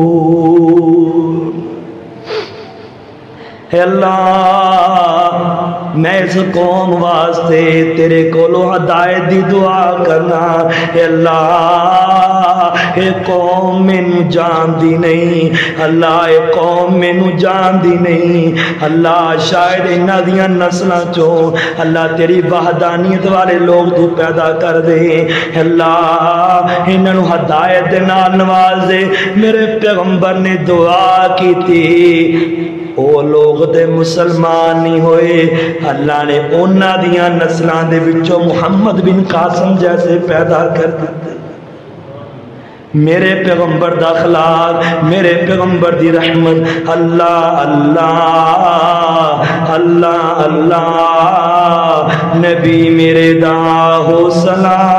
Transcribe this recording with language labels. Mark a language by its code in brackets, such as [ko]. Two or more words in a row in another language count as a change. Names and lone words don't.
[pa] اے اللہ میں اس قوم واسطے تیرے کولو ہدایت دی دعا کرنا. اے اللہ اے قوم مینوں جان دی نہیں, اللہ اے قوم مینوں جان دی نہیں. اللہ شاید انہاں دیاں نسلاں چوں اللہ تیری وحدانیت والے لوگ تو پیدا کر دے. اللہ انہاں نوں ہدایت دے نال نواز دے. میرے پیغمبر نے [ur] دعا کی تھی [pa] او لوگ دے مسلمان نہیں ہوئے, اللہ نے انہاں دیاں نسلاں دے وچوں محمد بن قاسم جیسے پیدا کر دیتے. میرے پیغمبر دا اخلاق, میرے پیغمبر دی رحمت. اللہ اللہ اللہ اللہ نبی میرے دا حوصلہ.